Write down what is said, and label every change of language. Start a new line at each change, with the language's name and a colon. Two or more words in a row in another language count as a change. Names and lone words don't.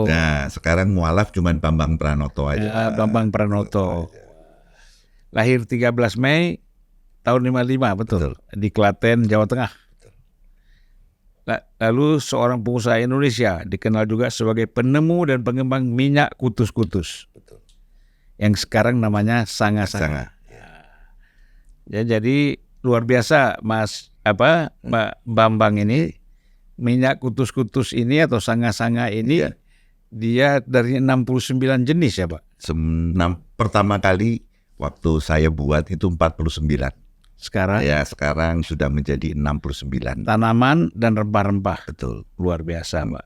Indonesian: Nah, sekarang mualaf cuman Bambang Pranoto aja. Bambang Pranoto. Lahir 13 Mei tahun 55, betul. Di Klaten, Jawa Tengah. Lalu seorang pengusaha Indonesia, dikenal juga sebagai penemu dan pengembang minyak kutus-kutus. Yang sekarang namanya Sanga-Sanga. Ya, jadi luar biasa Mbak Bambang ini, minyak kutus-kutus ini atau Sanga-Sanga ini dia dari 69 jenis ya, Pak. Pertama kali waktu saya buat itu 49. Sekarang Ya, sekarang sudah menjadi 69. tanaman dan rempah-rempah. Betul. Luar biasa, Mbak.